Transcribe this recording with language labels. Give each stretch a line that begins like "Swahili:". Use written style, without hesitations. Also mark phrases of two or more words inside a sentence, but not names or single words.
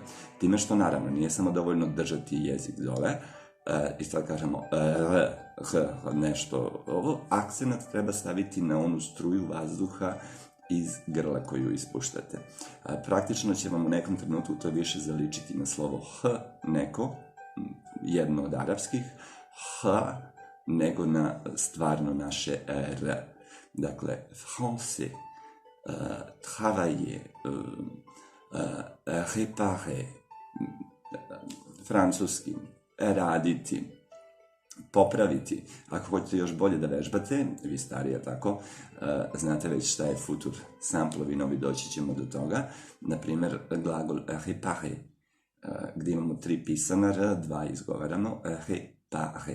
Serbian: Time što, naravno, nije samo dovoljno držati jezik dole, i sad kažemo r, nešto ovo, akcenat treba staviti na onu struju vazduha iz grla koju ispuštate. Praktično će vam u nekom trenutku to više zaličiti na slovo h, neko, jedno od arapskih, h, nego na stvarno naše r. Dakle,
French: français, travailler, réparer,
Serbian: francuski, raditi, popraviti. Ako hoćete još bolje da vežbate, vi starije tako, znate već šta je futur samplovi novi, doći ćemo do toga. Naprimjer, glagol réparer, gdje imamo 3 pisana r, 2 izgovaramo, Réparer.